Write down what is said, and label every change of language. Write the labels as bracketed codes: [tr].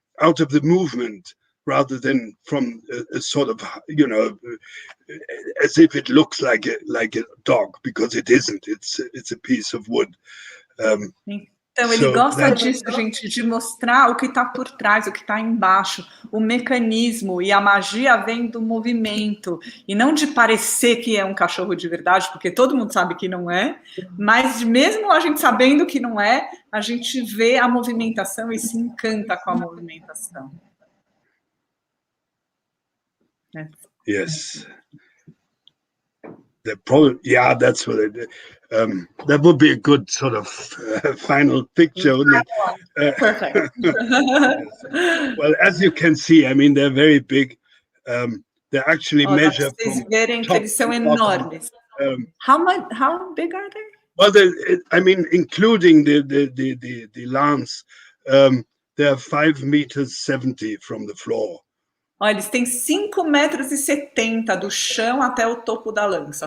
[en] out of the movement rather than from a sort of, you know, as if it looks like a dog, because it isn't. It's a piece of wood. [pt] Então, ele gosta disso, gente, de mostrar o que está por trás, o que está embaixo, o mecanismo, e a magia vem do movimento, e não de parecer que é um cachorro de verdade, porque todo mundo sabe que não é, mas mesmo a gente sabendo que não é, a gente vê a movimentação e se encanta com a movimentação. [en] Yes. The problem, yeah, that's what it. That would be a good sort of final picture, wouldn't it? Perfect. Yes. Well, as you can see, I mean, they're very big. They're actually measured from top [pt] eles são [en] to [pt] enormes. [en] How big are they? Well, I mean, including the lance, they're 5 meters 70 from the floor. [pt] Olha, eles têm 5,70 metros do chão até o topo da lança.